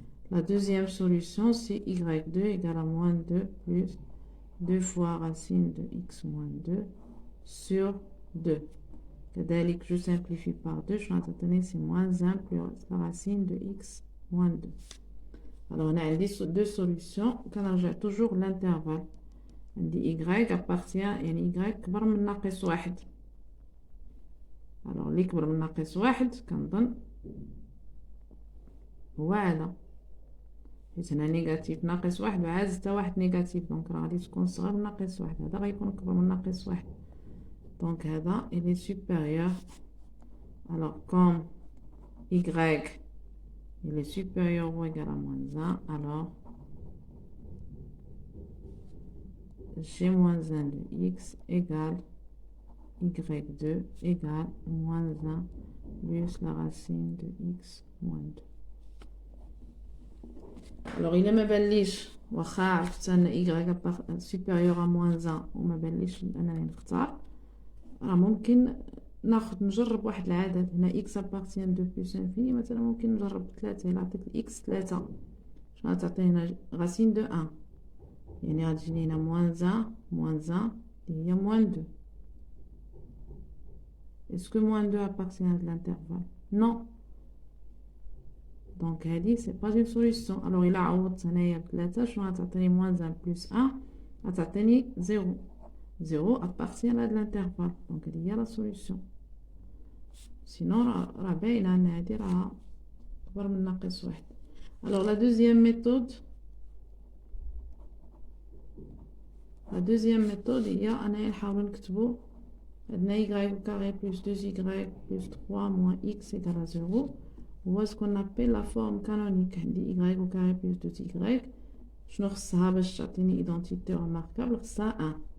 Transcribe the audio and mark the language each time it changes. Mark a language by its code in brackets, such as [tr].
[fr] La deuxième solution, c'est y2 égale à moins 2 plus 2 fois racine de x moins 2 sur 2. [ar] كذلك, [fr] je simplifie par 2, je vais obtenir c'est moins 1 plus la racine de x moins 2. Alors, on a deux solutions. Quand on a toujours l'intervalle, on dit y appartient à y [ar] كبر من ناقص 1. Alors, اللي كبر من ناقص 1 كنظن هو هذا. حيت هنا نيجاتيف ناقص 1 وعاز حتى واحد نيجاتيف، دونك راه غادي تكون صغر من ناقص 1. هذا غيكون كبر من ناقص 1. دونك هذا [fr] il est supérieur. Alors comme y il est supérieur ou égal à moins 1, alors g moins 1 de x égale y2 égale moins 1 plus la racine de x moins 2. Alors, il [ar] ما باليش واخا عرفت ان y supérieur à moins 1 وما باليش انني نختار، راه ممكن نجرب واحد العدد هنا [fr] x appartient de plus infini، [ar] مثلا ممكن نجرب 3 إلا عطيت x 3 شنو غتعطي هنا [fr] racine de 1، [ar] يعني غتجيني هنا [fr] moins 1 [ar] اللي هي [fr] moins 2. Est-ce que moins 2 appartient à l'intervalle? Non. Donc, c'est pas une solution. Alors, il a [ar] عوضت هنايا ب3 شنو غتعطيني [fr] moins 1 plus 1 [ar] غتعطيني 0. [fr] 0 appartient à l'intervalle. Donc, il y a la solution. Sinon, [ar] راه باينة أن هادي راه أكبر من ناقص 1. [fr] Alors, la deuxième méthode [ar] هي أننا نحاولو نكتبو عندنا [fr] y au carré plus 2y plus 3 moins x égale à 0. [ar] هو [fr] ce qu'on appelle la forme canonique. [ar] عندي [fr] y au carré plus 2y [ar] شنو خصها باش تعطيني [fr] identité remarquable؟ [ar] خصها [fr] 1.